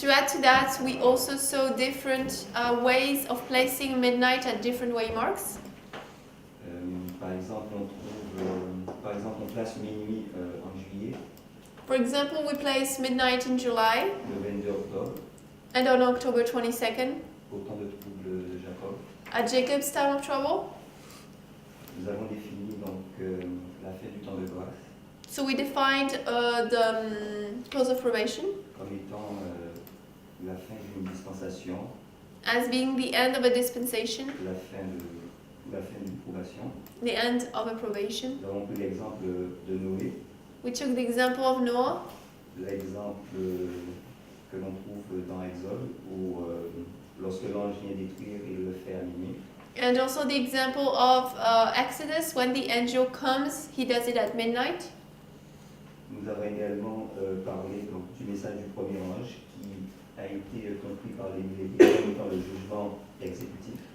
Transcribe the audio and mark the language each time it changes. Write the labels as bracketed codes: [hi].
[en] to add to that, we also saw different ways of placing midnight at different waymarks. [fr] Par exemple, on place minuit en juillet, [en] For example, we place midnight in July [fr] le 22 octobre, [en] and on October 22nd [fr] au temps de trouble de Jacob. [en] at Jacob's time of trouble. [fr] Nous avons défini donc la fête du temps de grâce [en] So we defined the close of probation [fr] comme étant la fin d'une dispensation, [en] as being the end of a dispensation, [fr] la fin d'une probation. [en] the end of a probation. [fr] Nous avons pris l'exemple de Noé, [en] We took the example of Noah, [fr] l'exemple que l'on trouve dans Exode, où lorsque l'ange vient détruire, il le fait à minuit. [en] and also the example of Exodus, when the angel comes, he does it at midnight. [fr] Nous avons également parlé donc, du message du premier ange qui a été compris par les millénaires comme étant le jugement exécutif.